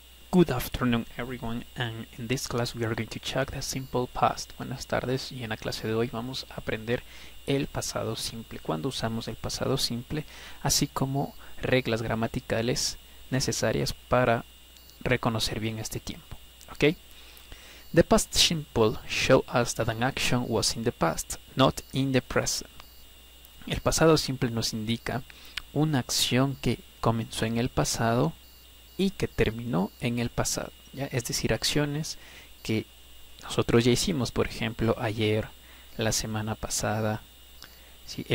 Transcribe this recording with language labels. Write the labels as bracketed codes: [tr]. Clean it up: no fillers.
[en] Good afternoon everyone, and in this class we are going to check the simple past. [es] Buenas tardes, y en la clase de hoy vamos a aprender el pasado simple, cuando usamos el pasado simple, así como reglas gramaticales necesarias para reconocer bien este tiempo. [en] Okay? The past simple show us that an action was in the past, not in the present. [es] El pasado simple nos indica una acción que comenzó en el pasado y que terminó en el pasado, ¿ya? Es decir, acciones que nosotros ya hicimos, por ejemplo, ayer, la semana pasada, ¿sí?